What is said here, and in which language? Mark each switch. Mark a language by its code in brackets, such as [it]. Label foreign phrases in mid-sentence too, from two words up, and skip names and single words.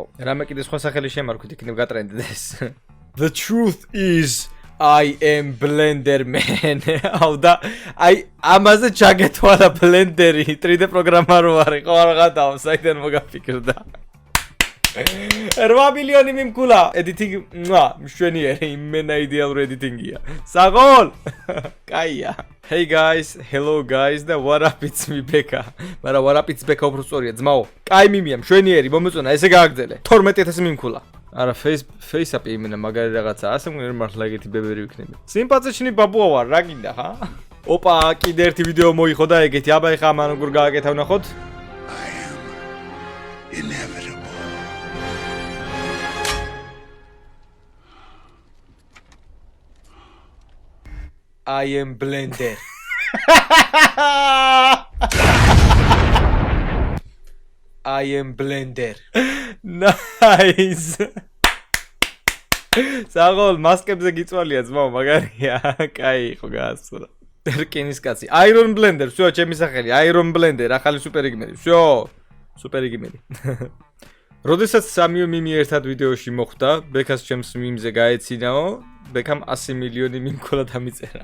[ka] რამე კიდე სხვა სახელი შემარქვით იქნებ გატრენდდეს. [en] The truth is I am blender man. [ka] აუ და აი ამაზე ჩაგეთვალა ბლენდერი 3D პროგრამარო არის. ხო არ გადავა, საიდან მოგაფიქრდა. 8 მილიონი მიმკულა. Editing, მშვენიერი, იმენა იდეალური editing-ია. საღოლ. კაია. [en] Hey guys, hello guys და what up it's me Beka. [ka] მაგრამ [en] what up it's Beka [ka] უფრო სწორია, ძმაო. კაი მიმია, მშვენიერი, მომეწონა, ესე გააგრძელე. 12000 მიმკულა. არა, face-up-ი იმენა მაგარი რაღაცა, ასე მგონია მართლა ეგეთი ბებერი ვიქნები. სიმპათიჩნი ბაბუა ვარ, რა გინდა, ხა? ოპა, კიდე ერთი ვიდეო მოიხო და ეგეთი, აბა ეხა ამან როგორ გააკეთა ვნახოთ. [en] I am blender. I am blender. Nice. [ka] საღოლ მასკებზე გიწვალია ძმაო, მაგარია. კაი, ხო გაასწორა. რკინის კაცი. [en] Iron blender, [ka] всё, ჩემი სახელი. [en] Iron blender, [ka] ახალი სუპერიგმერი. всё, სუპერიგმერი. როდესაც სამიო მიმი ერთად ვიდეოში მოხვდა, ბეკას ჩემს მიმზე გაეცინაო, ბეკამ 100 მილიონი მიმკოლა დამიწერა.